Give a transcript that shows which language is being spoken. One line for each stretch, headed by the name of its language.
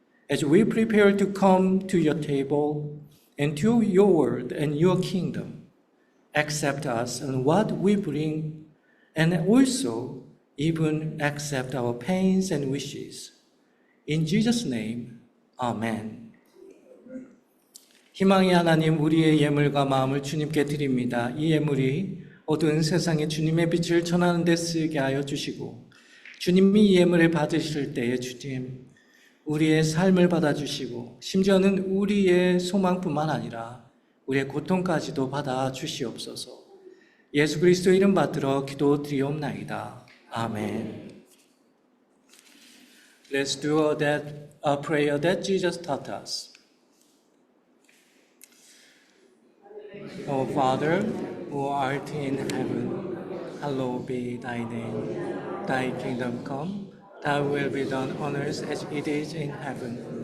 English: As we prepare to come to your table and to your word and your kingdom, accept us and what we bring, and also even accept our pains and wishes. In Jesus' name, Amen.
Korean: 희망의 하나님, 우리의 예물과 마음을 주님께 드립니다. 이 예물이 어두운 세상에 주님의 빛을 전하는 데 쓰게 하여 주시고, 주님이 이 예물을 받으실 때에 주님, 우리의 삶을 받아주시고, 심지어는 우리의 소망뿐만 아니라 우리의 고통까지도 받아 주시옵소서. 예수 그리스도 이름 받들어 기도드리옵나이다. 아멘.
English: Let's do a prayer that Jesus taught us. Our Father, who art in heaven, hallowed be thy name. Thy kingdom come, thy will be done on earth as it is in heaven.